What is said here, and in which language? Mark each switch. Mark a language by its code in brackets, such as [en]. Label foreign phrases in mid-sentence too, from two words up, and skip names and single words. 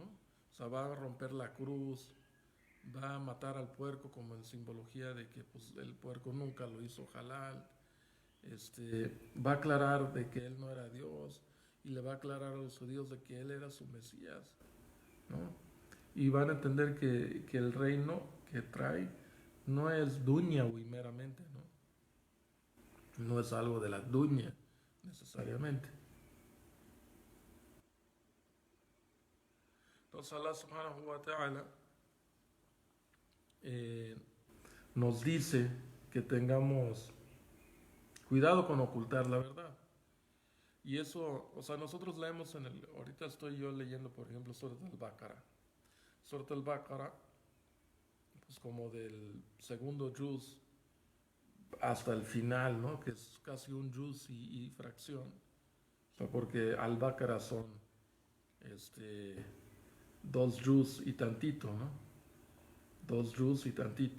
[es] O sea, va a romper la cruz, va a matar al puerco como en simbología de que pues, el puerco nunca lo hizo halal, va a aclarar de que él no era Dios y le va a aclarar a los judíos de que él era su Mesías, ¿no? Y van a entender que el reino que trae no es duñawi meramente, ¿no? No es algo de la duña necesariamente. Entonces Allah [ar] سبحانه وتعالى [es] eh, nos dice que tengamos cuidado con ocultar la verdad. Y eso, o sea, nosotros leemos ahorita estoy yo leyendo, por ejemplo, Surat al-Baqarah. Surat al-Baqarah, pues como del segundo juz hasta el final, ¿no? Que es casi un juz y fracción. O sea, porque al-Baqarah son, dos juz y tantito, ¿no? Dos juz y tantito.